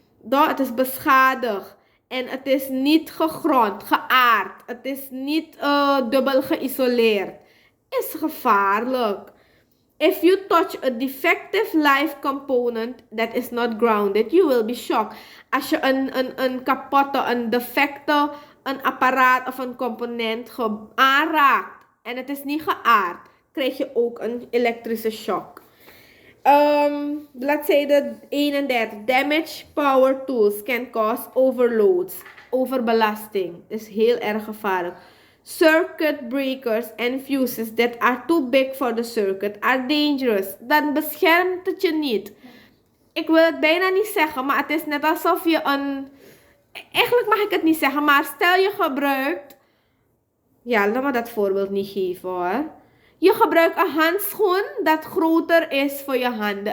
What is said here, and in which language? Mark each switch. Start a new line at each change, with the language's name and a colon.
Dutch: Het is beschadigd en het is niet gegrond, geaard. Het is niet dubbel geïsoleerd. Is gevaarlijk.
English: If you touch a defective live component that is not grounded, you will be shocked.
Dutch: Als je een kapotte, een defecte, een apparaat of een component aanraakt en het is niet geaard, krijg je ook een elektrische shock. Bladzijde 31.
English: Damaged power tools can cause overloads.
Dutch: Overbelasting. Is heel erg gevaarlijk.
English: Circuit breakers and fuses that are too big for the circuit are dangerous.
Dutch: Dan beschermt het je niet. Ik wil het bijna niet zeggen, maar het is net alsof je een... Eigenlijk mag ik het niet zeggen, maar stel je gebruikt... Ja, laat me dat voorbeeld niet geven hoor. Je gebruikt een handschoen dat groter is voor je handen.